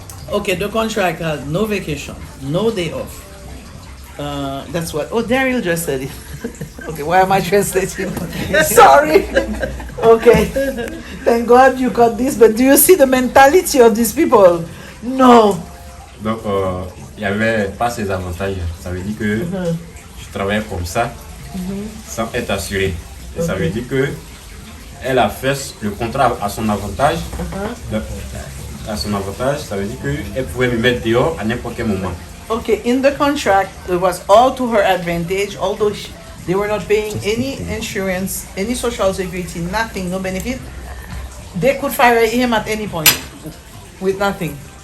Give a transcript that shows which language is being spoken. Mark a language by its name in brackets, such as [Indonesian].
[English] Okay, the contract had no vacation, no day off. That's what. Oh, Daryl just said it. Okay, why am I translating? Sorry. Okay. Thank God you got this, but do you see the mentality of these people? No. [French] Donc, il n'y avait pas ces avantages. Ça veut dire que je travaillais comme ça, sans être assuré. Et ça veut dire que elle a fait le contrat à son avantage. À son avantage, ça veut dire qu'elle pouvait me mettre dehors à n'importe quel moment. [English] Okay, in the contract, it was all to her advantage, although they were not paying any insurance, any social security, nothing, no benefit. They could fire him at any point with nothing.